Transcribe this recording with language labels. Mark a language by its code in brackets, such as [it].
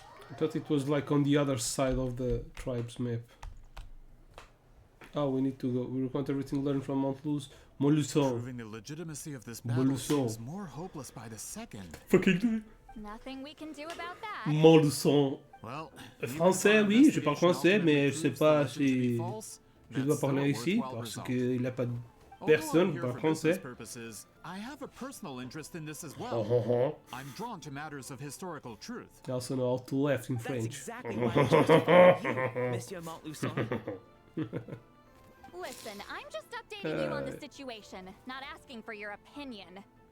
[en] I thought it was like on the other side of the tribe's map. Oh, we need to go. We recount everything learned from Mount Molusson. Proving the legitimacy of this battle seems more hopeless by the second. Fucking do it. Nothing we can do about that. Molusson. Well, [fr] Français, oui, je parle français, mais je sais pas si je dois parler ici parce qu'il n'a pas de personne qui parle français. [en] I have a personal interest in this as well. I'm drawn to matters of historical truth. I also know how to laugh in That's French. exactly why I chose to follow you, Monsieur Montluçon. Listen, I'm just updating you on the situation, not asking for your opinion.